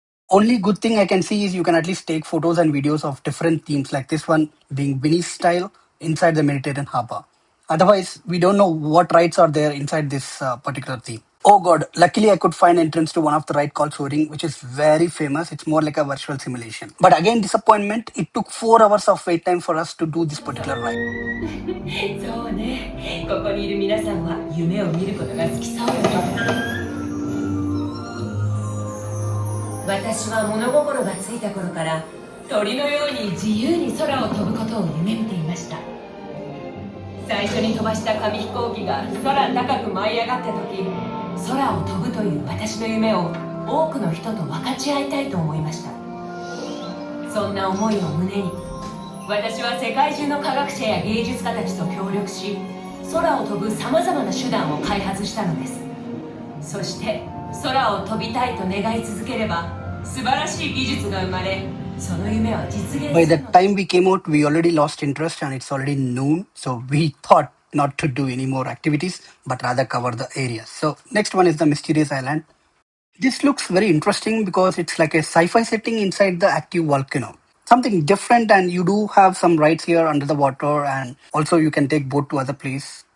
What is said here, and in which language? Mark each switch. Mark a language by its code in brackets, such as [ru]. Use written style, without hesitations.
[en] Only good thing I can see is you can at least take photos and videos of different themes like this one being Venice style inside the Mediterranean harbor. Otherwise, we don't know what rides are there inside this particular theme. Oh god, luckily I could find entrance to one of the ride called Soaring, which is very famous. It's more like a virtual simulation. But again, disappointment, it took 4 hours of wait time for us to do this particular ride. [ja] そうね。ここにいる皆さんは夢を見ることが好きそうよね。私は物心がついた頃から鳥のように自由に空を飛ぶことを夢見ていました。最初に飛ばした紙飛行機が空高く舞い上がった時、空を飛ぶという私の夢を多くの人と分かち合いたいと思いました。そんな思いを胸に、私は世界中の科学者や芸術家たちと協力し、空を飛ぶさまざまな手段を開発したのです。そして空を飛びたいと願い続ければ素晴らしい技術が生まれ、その夢は実現するの。 [en] By the time we came out, we already lost interest and it's already noon. So we thought not to do any more activities, but rather cover the area. So next one is the Mysterious Island. This looks very interesting because it's like a sci-fi setting inside the active volcano. Something different, and you do have some rides here under the water, and also you can take boat to other place.